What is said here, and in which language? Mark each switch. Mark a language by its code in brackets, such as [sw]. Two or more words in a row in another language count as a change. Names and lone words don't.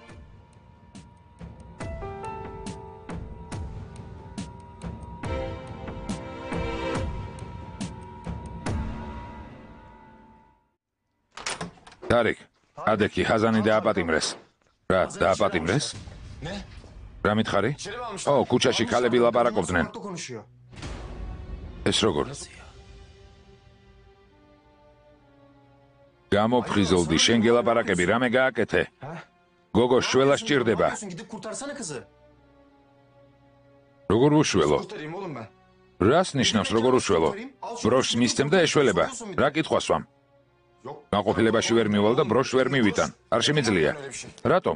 [ka] დარიქ, ადექი ხაზანი დააპატიმრეს. რა, დააპატიმრეს? [tr] Ne? [ka] რა მითხარი? [tr] İçeri mi almışlar? [ka] ო, ქუჩაში ქალები ლაპარაკობდნენ. [tr] Sokakta konuşuyor. [ka] ეს როგორ? გამოფხიზოლდი, შენ გელაპარაკები, რამე გააკეთე? Ha? გოგო, შველა სჭირდება. [tr] Ne yapıyorsun? Gidip kurtarsana kızı. [ka] როგორ უშველო? [tr] Kurtarayım oğlum ben. [ka] რას ნიშნავს როგორ უშველო? ბროშს მისცემ და ეშველება. რა კითხვას ვამ? [tr] Yok. [ka] გაყოფილებაში ვერ მივალ და ბროშს ვერ მივიტან. არ შემიძლია. რატომ?